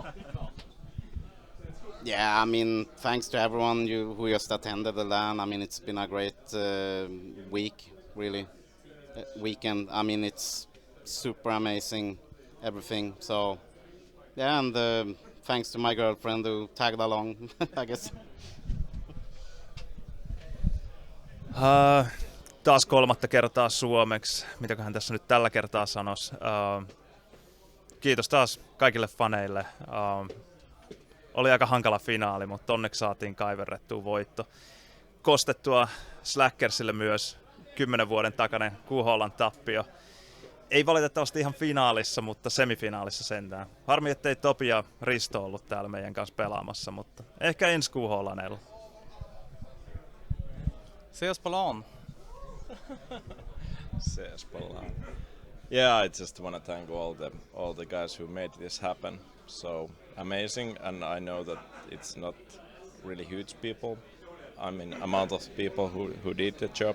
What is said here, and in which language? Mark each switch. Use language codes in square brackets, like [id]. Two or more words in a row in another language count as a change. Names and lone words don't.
[en] Yeah, I mean, thanks to everyone who just attended the LAN. I mean, it's been a great week, really. Weekend. I mean, it's super amazing, everything. So, yeah, and thanks to my girlfriend who tagged along, I guess. [fi] Taas kolmatta kertaa suomeksi. Mitäköhän tässä nyt tällä kertaa sanoisi? Kiitos taas kaikille faneille. Oli aika hankala finaali, mutta onneksi saatiin kaiverrettua voitto. Kostettua Slackersille myös 10 vuoden takainen QHLAN tappio. Ei valitettavasti ihan finaalissa, mutta semifinaalissa sentään. Harmi, ettei Topi ja Risto ollut täällä meidän kanssa pelaamassa, mutta ehkä ensi QHLANilla. [sv] Se oss på LAN. [en] Says Polan. Yeah, I just want to thank all the guys who made this happen. So amazing, and I know that it's not really huge people. I mean, amount of people who did the job.